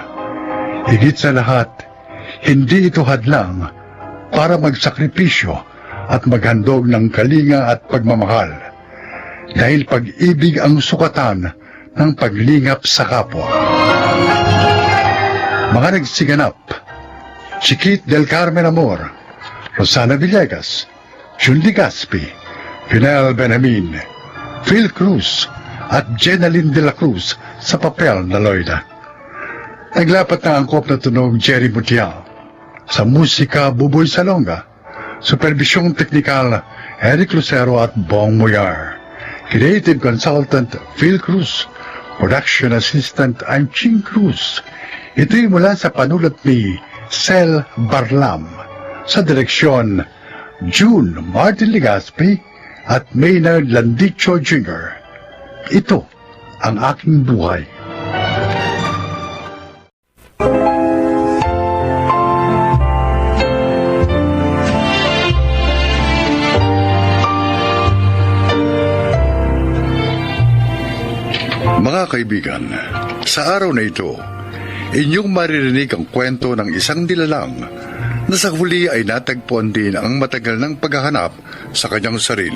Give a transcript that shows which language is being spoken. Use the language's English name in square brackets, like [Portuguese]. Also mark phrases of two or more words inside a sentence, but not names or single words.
[Filipino] Higit sa lahat, hindi ito hadlang para magsakripisyo at maghandog ng kalinga at pagmamahal. Dahil pag-ibig ang sukatan ng paglingap sa kapwa. Mga nagsiganap, Chiquit del Carmen Amor, Rosana Villegas, Julie Gaspi, Pinel Benjamin, Phil Cruz at Jenaline de la Cruz sa papel na Loida. Naglapat na angkop na tunog Jerry Mutial. Sa musika Buboy Salonga, supervisyong teknikal Eric Lucero at Bong Moyar. [English] Creative consultant Phil Cruz. Production assistant I'm Ching Cruz. [Filipino] Ito'y mula sa panulat ni Sel Barlam. Sa direksyon June Martin Legaspi at Maynard Landicho Jr. Ito ang aking buhay. Mga kaibigan, sa araw na ito, inyong maririnig ang kwento ng isang nilalang na sa huli ay natagpuan din ang matagal ng paghahanap sa kanyang sarili.